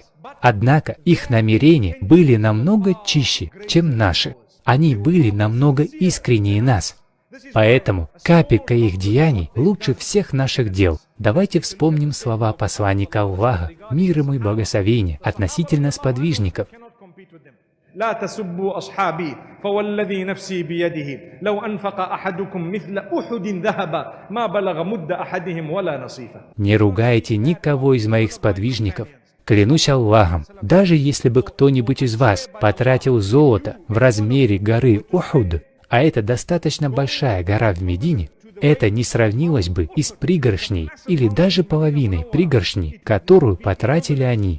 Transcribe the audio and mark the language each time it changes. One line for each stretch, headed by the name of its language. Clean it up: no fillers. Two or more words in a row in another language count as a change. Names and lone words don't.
Russian: Однако их намерения были намного чище, чем наши. Они были намного искреннее нас. Поэтому капелька их деяний лучше всех наших дел. Давайте вспомним слова посланника Аллаха, мир ему и благословение, относительно сподвижников.
Arabic: لا تسبوا أصحابي فوالذي نفسي بيده لو أنفق أحدكم مثل أحد ذهبا ما بلغ مد أحدهم ولا نصيفه.
Russian: Не ругайте никого из моих сподвижников. Клянусь Аллахом, даже если бы кто-нибудь из вас потратил золото в размере горы Ухуд, а это достаточно большая гора в Медине, это не сравнилось бы и с пригоршней или даже половиной пригоршни, которую потратили они.